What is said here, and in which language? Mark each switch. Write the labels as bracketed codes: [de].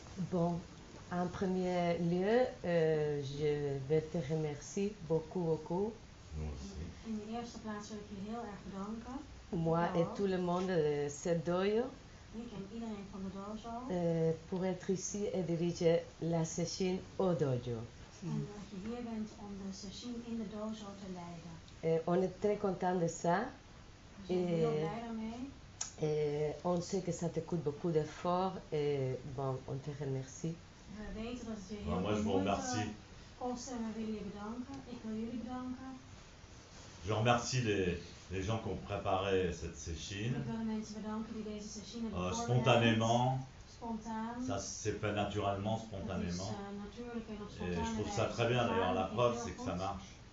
[fr] Bon, en premier lieu, je vais te remercier beaucoup. [nl] In de eerste plaats wil ik je heel erg bedanken. [fr] Moi et tout le monde de cette dojo. [nl] Ik en iedereen van de dojo. [fr] Pour être ici et diriger la session au dojo. [nl] En dat je hier bent om de session in de dojo te leiden. [fr] On est très content de ça. [nl] We zijn heel blij daarmee. [fr] Et on sait que ça te coûte beaucoup d'efforts et bon, on te remercie. [nl] We weten dat het je heel veel moeite kost en we willen je bedanken. Ik wil jullie bedanken. [fr] Je remercie les gens qui ont préparé cette session. [nl] Ik wil de mensen bedanken die deze session hebben voorbereid. [fr] Spontanément. [nl] Spontaan. [fr] Ça s'est fait naturellement, spontanément. Et je trouve ça très bien d'ailleurs. La preuve, c'est que ça marche.